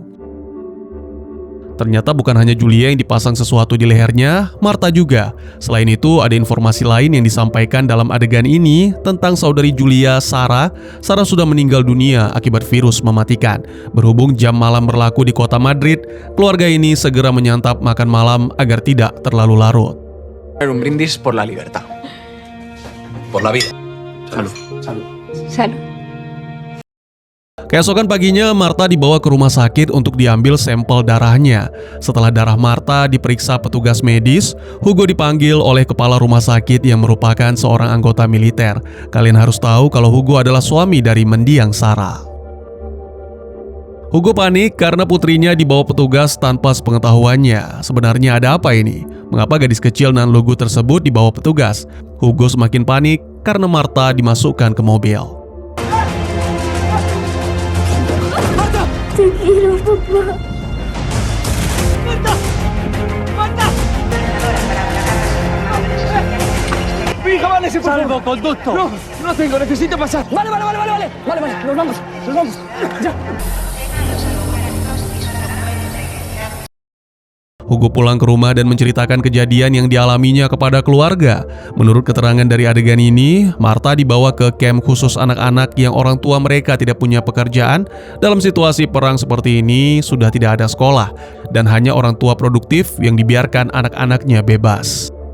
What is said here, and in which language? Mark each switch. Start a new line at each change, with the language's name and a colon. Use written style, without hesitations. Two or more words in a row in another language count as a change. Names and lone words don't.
Indonesian: Ternyata bukan hanya Julia yang dipasang sesuatu di lehernya, Marta juga. Selain itu, ada informasi lain yang disampaikan dalam adegan ini tentang saudari Julia, Sarah. Sarah sudah meninggal dunia akibat virus mematikan. Berhubung jam malam berlaku di kota Madrid, keluarga ini segera menyantap makan malam agar tidak terlalu larut.
Spanish: Un brindis por la libertad. Por la vida. Salud. Salud. Salud.
Indonesian: Keesokan paginya, Marta dibawa ke rumah sakit untuk diambil sampel darahnya. Setelah darah Marta diperiksa petugas medis, Hugo dipanggil oleh kepala rumah sakit yang merupakan seorang anggota militer. Kalian harus tahu kalau Hugo adalah suami dari mendiang Sarah. Hugo panik karena putrinya dibawa petugas tanpa sepengetahuannya. Sebenarnya ada apa ini? Mengapa gadis kecil nan lugu tersebut dibawa petugas? Hugo semakin panik karena Marta dimasukkan ke mobil.
Spanish: Tranquilo, papá. ¡Marta! ¡Marta! ¡Mi hija, vale, por Salvo, favor! conducto. No, no tengo, necesito pasar. Vale, nos vamos, ya.
Indonesian: Hugo pulang ke rumah dan menceritakan kejadian yang dialaminya kepada keluarga. Menurut keterangan dari adegan ini, Martha dibawa ke camp khusus anak-anak yang orang tua mereka tidak punya pekerjaan. Dalam situasi perang seperti ini, sudah tidak ada sekolah, dan hanya orang tua produktif yang dibiarkan anak-anaknya bebas.